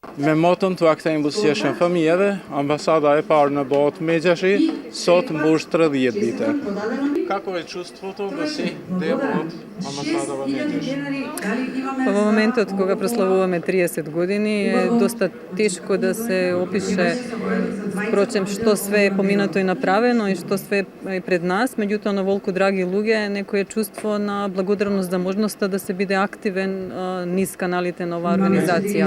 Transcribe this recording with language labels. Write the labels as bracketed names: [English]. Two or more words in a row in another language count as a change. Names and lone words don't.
[Albanian] Me moton të akthejmë buzëqeshën fëmijëve, ambasada e parë në botë Međashi, sot mbush 30 vite. [Croatian] Kako je [Macedonian] чувството да си дел од амбасадава Međashi? Па во моментот кога прославуваме 30 години е доста тешко да се опише впрочем што све е поминато и направено и што све е пред нас, меѓутоа на волку драги луѓе некое чувство на благодарност за можноста да се биде активен низ каналите на оваа организација.